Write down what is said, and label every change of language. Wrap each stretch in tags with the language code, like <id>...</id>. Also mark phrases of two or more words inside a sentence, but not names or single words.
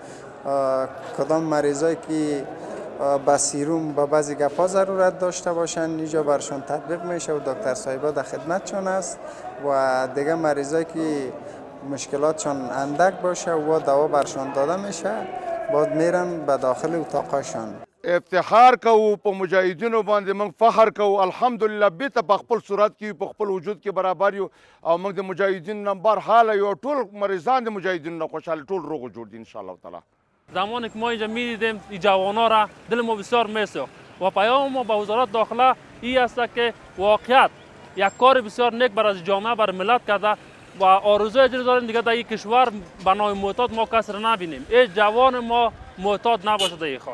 <fa>کدام مریضایی که با سیروم با بعضی گپا ضرورت داشته باشن اینجا برشون تطبیق میشه و دکتر صاحبا در خدمتشون است. و دیگه مریضایی که مشکلاتشون اندک باشه و دوا برشون داده میشه بعد میرن به داخل اتاقشون.</fa> <ps>افتخار کوو په مجاهدینو باندې موږ فخر کوو. الحمدلله بیرته په خپل صورت کې په خپل وجود کې برابر یو او موږ د مجاهدینو نمبر حاله یو ټول مریضان د مجاهدینو نه خوشحال ټول روغ و جوړ دي</ps> <ar>ان شاء الله تعالی.</ar> <fa>زمانی که ما اینجا می‌دیدیم این جوانا را دل ما بسیار میسوخت و پیام ما به وزارت داخله این است که واقعیت یک کار بسیار نیک برای جامعه برای ملت کرده و آرزوی دیگر داریم دیگه در این کشور بنای معتاد ما کس را نبینیم. این جوان ما معتاد نباشه در این خاص.</fa>